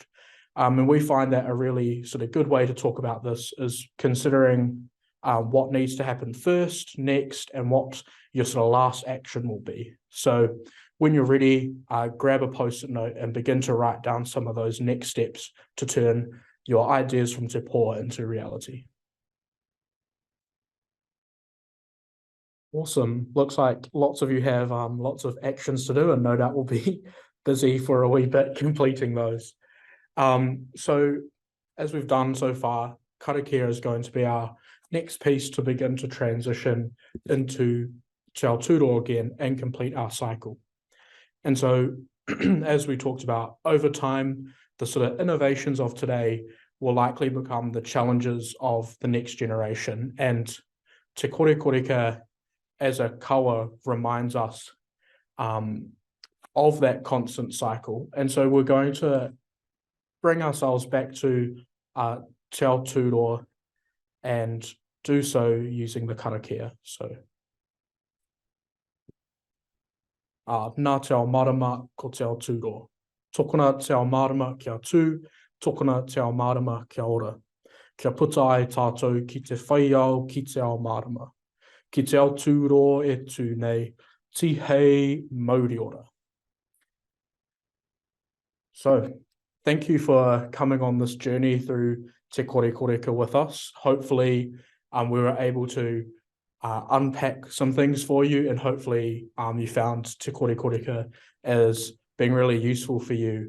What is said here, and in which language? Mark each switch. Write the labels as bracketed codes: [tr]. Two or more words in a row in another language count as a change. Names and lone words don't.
[en] And we find that a really sort of good way to talk about this is considering what needs to happen first, next, and what your sort of last action will be. So when you're ready, grab a post-it note and begin to write down some of those next steps to turn your ideas from [mi] te pō [en] into reality. Awesome. Looks like lots of you have lots of actions to do, and no doubt will be busy for a wee bit completing those. So as we've done so far, karakia is going to be our next piece to begin to transition into [mi] te ao tūro [en] again and complete our cycle. And so, as we talked about, over time, the sort of innovations of today will likely become the challenges of the next generation. And Te Korekoreka as a kawa reminds us of that constant cycle. And so we're going to bring ourselves back to [mi] te ao tūro [en] and do so using the karakia. [mi] So nā te ao marama ko te ao tūro. Tokona te ao marama kia tū, tokona te ao marama kia ora. Kia puta ai tātou ki te whaiao ki te ao marama. Ki te ao tūro e tū nei, ti hei mauri ora. [en] So, thank you for coming on this journey through Te Korekoreka with us. Hopefully, we were able to unpack some things for you, and hopefully you found Te Korekoreka as being really useful for you.